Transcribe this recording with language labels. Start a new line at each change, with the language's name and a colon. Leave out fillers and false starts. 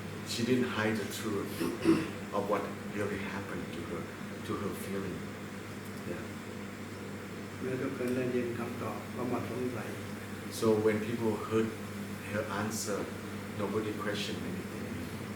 English: She didn't hide the truth of what really happened to her feeling. Yeah.
Thai: เมื่อทุกคนได้ยินคำตอบก็หมดสงสัย
English: So when people heard her answer, nobody questioned anything anymore.